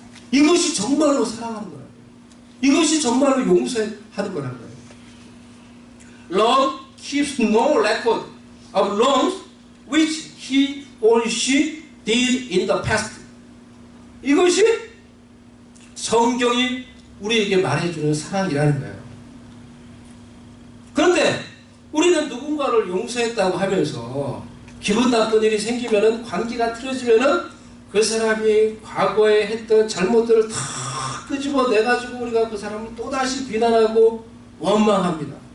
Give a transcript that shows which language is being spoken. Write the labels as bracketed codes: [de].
[ko] 이것이 정말로 사랑하는 거라는 거예요. 이것이 정말로 용서하는 거라는 거예요. [en] Love keeps no record of wrongs which he or she did in the past. [ko] 이것이 성경이 우리에게 말해주는 사랑이라는 거예요. 그런데 우리는 누군가를 용서했다고 하면서 기분 나쁜 일이 생기면은, 관계가 틀어지면은 그 사람이 과거에 했던 잘못들을 다 끄집어내가지고 우리가 그 사람을 또다시 비난하고 원망합니다.